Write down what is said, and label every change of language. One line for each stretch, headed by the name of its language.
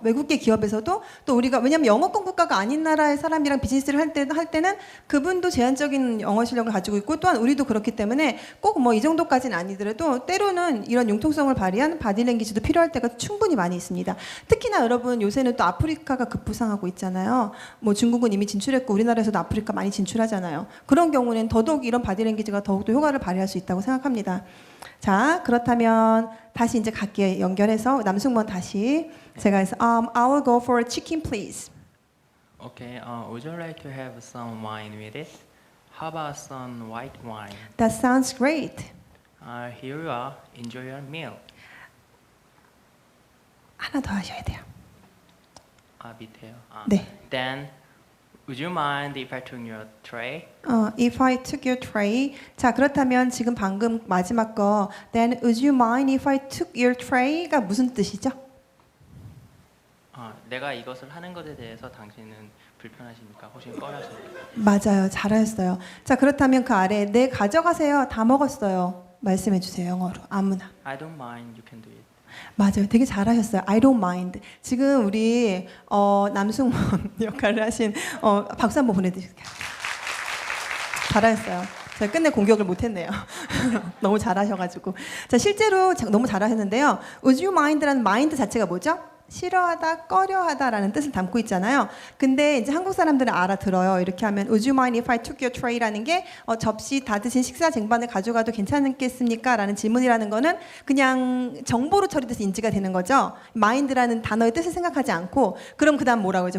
Korean: 외국계 기업에서도 또 우리가 왜냐하면 영어권 국가가 아닌 나라의 사람이랑 비즈니스를 할 때는 그분도 제한적인 영어 실력을 가지고 있고 또한 우리도 그렇기 때문에 꼭 뭐 이 정도까지는 아니더라도 때로는 이런 융통성을 발휘한 바디랭귀지도 필요할 때가 충분히 많이 있습니다. 특히나 여러분 요새는 또 아프리카가 급부상하고 있잖아요. 뭐 중국은 이미 진출했고 우리나라에서도 아프리카 많이 진출하잖아요. 그런 경우는 더더욱 이런 바디랭귀지가 더욱더 효과를 발휘할 수 있다고 생각합니다. 자, 그렇다면 다시 이제 갈게요. 연결해서 남승무원 다시 제가 해서
English: I will go for chicken please. Okay. Would you like to have some wine with it? How about some white wine? That sounds great. Here you are. Enjoy your meal.
Korean: 하나 더 하셔야 돼요. 밑에요. 네.
English: Then, would you mind if I took your tray? If I took your tray.
Korean: 자, 그렇다면 지금 방금 마지막 거
English: Then would you mind if I took your tray
Korean: 가 무슨 뜻이죠? 내가 이것을 하는 것에 대해서 당신은 불편하십니까? 혹시 꺼려서? 맞아요. 잘하셨어요. 자, 그렇다면 그 아래 네 가져가세요. 다 먹었어요. 말씀해 주세요. 영어로. 아무나.
English: I don't mind. You can do it.
Korean: 맞아요. 되게 잘하셨어요.
English: I don't mind.
Korean: 지금 우리 남승무원 역할을 하신 박수 한번 보내드릴게요. 잘하셨어요. 제가 끝내 공격을 못했네요. 너무 잘하셔가지고. 자, 실제로 너무 잘하셨는데요.
English: Would you mind
Korean: 라는 mind 자체가 뭐죠? 싫어하다, 꺼려하다라는 뜻을 담고 있잖아요. 근데 이제 한국 사람들은 알아들어요. 이렇게 하면
English: Would you mind if I took your tray
Korean: 라는 게 접시 다 드신 식사 쟁반을 가져가도 괜찮겠습니까? 라는 질문이라는 거는 그냥 정보로 처리돼서 인지가 되는 거죠. mind라는 단어의 뜻을 생각하지 않고 그럼 그 다음 뭐라고 하죠?